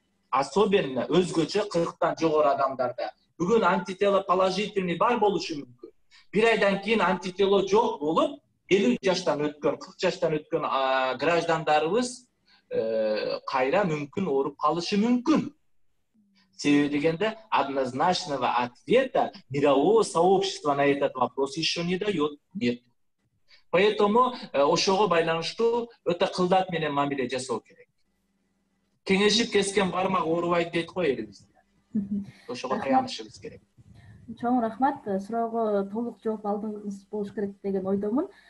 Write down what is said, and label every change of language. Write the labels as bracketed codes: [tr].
[ru] Особенно [ky] өзгөчө 40-тан жогору адамдарда. Бүгүн [ru] антитело положительный [ky] бар болушу мүмкүн. Bir aydan keyin antitelo жок болуп, 50 жаштан өткөн, 40 жаштан өткөн граждандарыбыз кайра мүмкүн ооруп калышы мүмкүн. Себеби дегенде [ru] однозначного ответа мирового сообщества на этот вопрос еще не дает. Нет. Поэтому [ky] ошого байланыштуу өтө кылдат менен мамиле жасоо керек. Кеңешип кескен бармак оорубайт дейт го элибизде. Ошого таянышыбыз керек. Чоң рахмат. Суроого толук жооп алдыңыз болуш керек деген ойдомун.